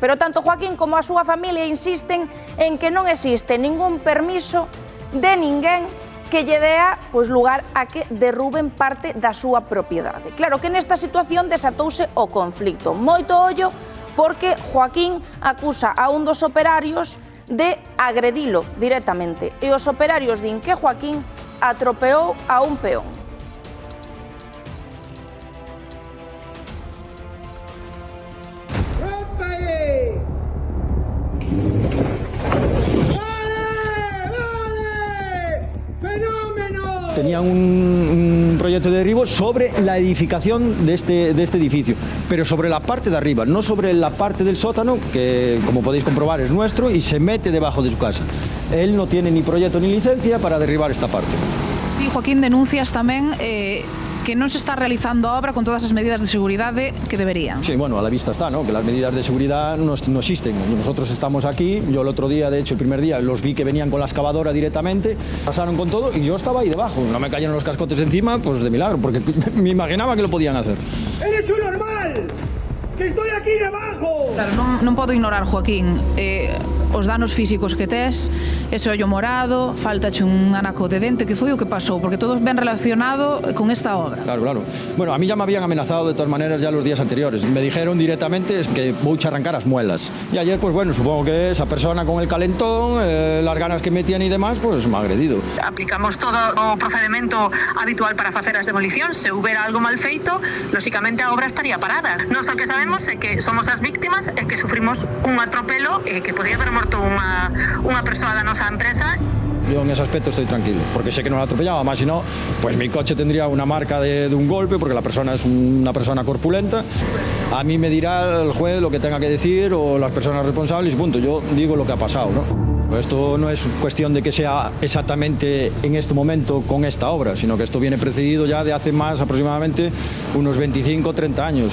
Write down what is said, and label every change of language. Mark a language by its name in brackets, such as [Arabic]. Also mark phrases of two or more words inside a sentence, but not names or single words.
[Galician] Pero tanto Joaquín como a súa familia insisten en que non existe ningún permiso de ninguén que lle dea lugar a que derruben parte da súa propiedade. Claro que nesta situación desatouse o conflicto. Moito ollo porque Joaquín acusa a un dos operarios de agredilo directamente. E os operarios din que Joaquín atropeou a un peón. [Spanish] Tenían un proyecto de derribo sobre la edificación de este edificio, pero sobre la parte de arriba, no sobre la parte del sótano, que como podéis comprobar es nuestro y se mete debajo de su casa. Él no tiene ni proyecto ni licencia para derribar esta parte. Y Joaquín, [Galician] denuncias tamén que non se está realizando a obra con todas as medidas de seguridade que deberían. [Spanish] Sí, bueno, a la vista está, ¿no? Que las medidas de seguridad no existen. Nosotros estamos aquí, yo el otro día, de hecho el primer día, los vi que venían con la excavadora directamente, pasaron con todo y yo estaba ahí debajo. No me cayeron los cascotes encima, pues de milagro, porque me imaginaba que lo podían hacer. ¡Eres un normal! ¡Que estoy aquí debajo! Claro, [Galician] non podo ignorar, Joaquín, os danos físicos que tes, ese ollo morado, faltache un anaco de dente, que foi o que pasou? Porque todo ben relacionado con esta obra. [Spanish] Claro, claro. Bueno, a mí ya me habían amenazado de todas maneras ya los días anteriores. Me dijeron directamente que voy a arrancar las muelas. Y ayer, pues bueno, supongo que esa persona con el calentón, las ganas que metían y demás, pues me ha agredido. [Galician] Aplicamos todo o procedimento habitual para facer as demolicións. Se houbera algo mal feito, lóxicamente a obra estaría parada. Nós o que sabemos é que somos as víctimas e que sufrimos un atropelo que podía haber morto unha persoa da nosa empresa. [Spanish] Yo en ese aspecto estoy tranquilo, porque sé que no la atropellaba, más si no, pues mi coche tendría una marca de un golpe, porque la persona es una persona corpulenta. A mí me dirá el juez lo que tenga que decir o las personas responsables y punto. Yo digo lo que ha pasado, ¿no? Esto no es cuestión de que sea exactamente en este momento con esta obra, sino que esto viene precedido ya de hace más aproximadamente unos 25 o 30 años.